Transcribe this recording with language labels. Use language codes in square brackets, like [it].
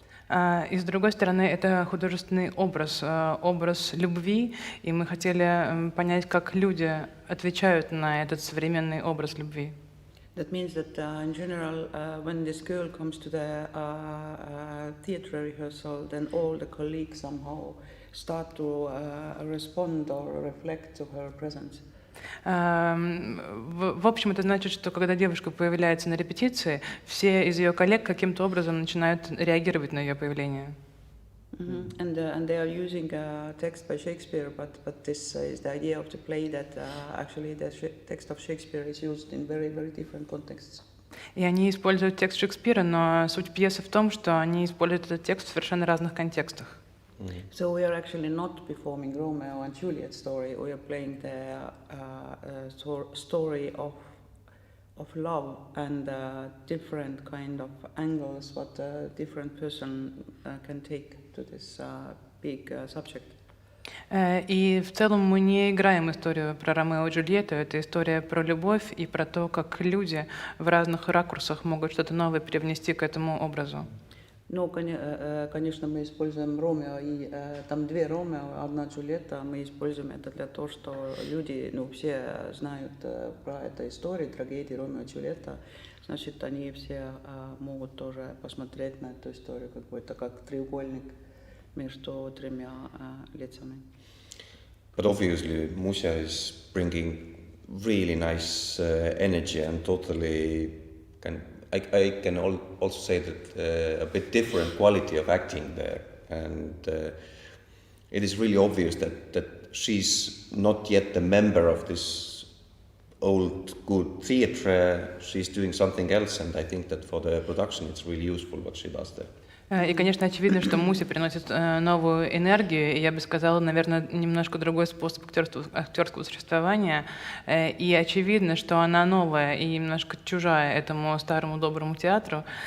[ru] И с другой стороны, это художественный образ, образ любви, и мы хотели понять, как люди отвечают на этот современный образ любви. [en] That means that in general, when this girl comes to the theatre rehearsal, then all the colleagues somehow start to respond or reflect to her presence. [ru] В общем, это значит, что когда девушка появляется на репетиции, все из ее коллег каким-то образом начинают реагировать на ее появление. [en] And they are using a text by Shakespeare, but this is the idea of the play that actually the text of Shakespeare is used in very, very different contexts. [ru] И они используют текст Шекспира, но суть пьесы в том, что они используют этот текст в совершенно разных контекстах. [en] So we are actually not performing Romeo and Juliet story. We are playing the story of love and different kind of angles what a different person can take to this big subject. [ru] И в целом мы не играем историю про Ромео и Джульетту, это история про любовь и про то, как люди в разных ракурсах могут что-то новое привнести к этому образу. Ну, конечно, мы используем Ромео, и там две Ромео, одна Джульетта. Мы используем это для того, что люди, все знают про эту историю, трагедии Ромео и Джульетта. Значит, они все могут тоже посмотреть на эту историю, как бы это как треугольник между тремя лицами. [en] But obviously, Muse is bringing really nice energy and totally I can also say that a bit different quality of acting there, and it is really obvious that she's not yet a member of this old good theatre. She's doing something else, and I think that for the production it's really useful what she does there. [ru] И, конечно, очевидно, что Муся приносит новую энергию, и я бы сказала, наверное, немножко другой способ актерского существования. И очевидно, что она новая и немножко чужая этому старому доброму театру.